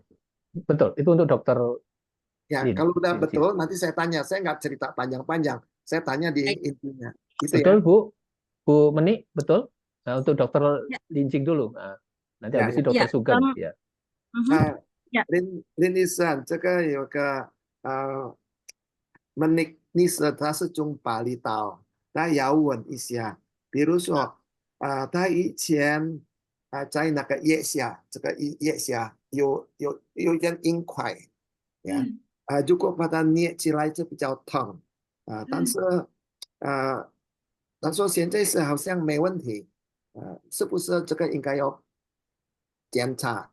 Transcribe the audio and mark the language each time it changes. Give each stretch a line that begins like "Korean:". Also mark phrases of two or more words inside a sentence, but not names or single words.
Indonesian: Ya, betul. Itu untuk dokter Ya, Lin. kalau udah Lin Chin. betul, nanti saya tanya. Saya nggak cerita panjang-panjang. Saya tanya di Baik. intinya. Itu Betul, ya. Bu Meni, betul. Nah, untuk dokter Ya. Lincing dulu. Nah, nanti Ya, habis itu Ya, dokter Sugeng. Ya. Ya.
Chinese: 林医生，这个有个你说他是中巴厘岛，他要问一下，比如说他以前在那个腋下，这个腋下有一点硬块，呀，如果把它捏起来就比较疼，但是他说现在是好像没问题，是不是这个应该要检查？